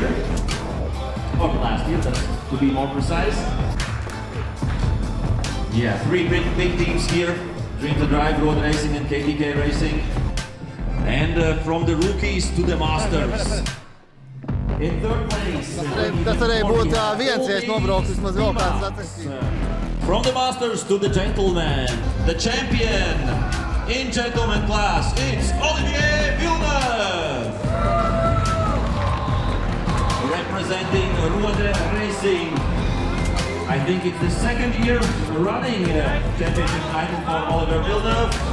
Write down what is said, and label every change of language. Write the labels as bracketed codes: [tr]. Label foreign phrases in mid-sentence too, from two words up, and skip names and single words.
[en] Or last year, to be more precise. Yeah, three big teams here. Dream to Drive, Road Racing and KTK Racing. And from the rookies to the masters. In third place. [lv] Tas arī būtu viens, ja es nobrauktu vismaz vēl kāds sacensības. [en] From the masters to the gentlemen, the champion in gentleman class, it's Olivier Villeneuve. Representing Road Racing. I think it's the second year running championship title for Olivier Villeneuve.